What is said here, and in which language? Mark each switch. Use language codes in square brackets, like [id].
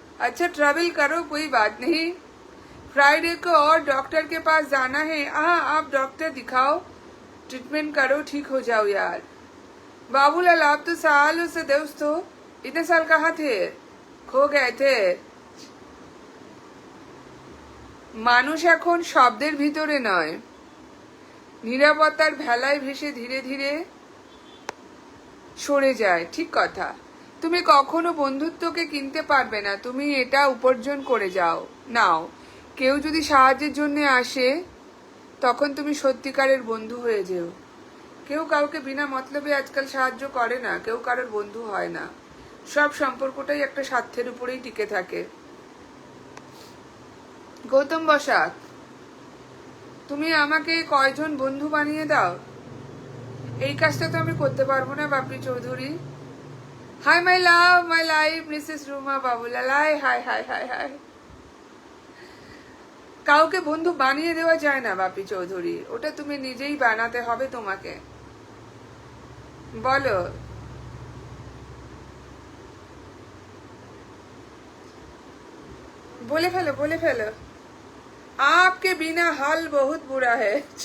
[hi] अच्छा ट्रैवल करो, कोई बात नहीं। फ्राइडे को और डॉक्टर के पास जाना है। हाँ आप डॉक्टर दिखाओ, ट्रीटमेंट करो, ठीक हो जाओ यार। बाबूलाल आप तो सालों से दोस्त हो, इतने साल कहाँ थे, खो गए थे। [bn] মানুষ এখন শব্দের ভিতরে নয়, নীরবতার ভেলায় ভেসে ধীরে ধীরে সরে যায়। ঠিক কথা। তুমি কখনো বন্ধুত্বকে কিনতে পারবে না, তুমি এটা উপার্জন করে যাও নাও। কেউ যদি সাহায্যের জন্য আসে তখন তুমি সত্যিকারের বন্ধু হয়ে যেও। কেউ কাউকে বিনা মতলবে আজকাল সাহায্য করে না, কেউ কারোর বন্ধু হয় না। সব সম্পর্কটাই একটা স্বার্থের উপরেই টিকে থাকে। গৌতম বসাক তুমি আমাকে কয়জন বন্ধু বানিয়ে দাও। এই কাজটা তো আমি করতে পারবো না বাপি Chowdhury. Hi my love my life Mrs Ruma Babulal, high high high high. কাউকে বন্ধু বানিয়ে দেওয়া যায় না বাপি চৌধুরী, ওটা তুমি নিজেই বানাতে হবে তোমাকে। বলো बोले फेलो बोले फेलो। [hi] आपके बिना हाल बहुत बुरा है।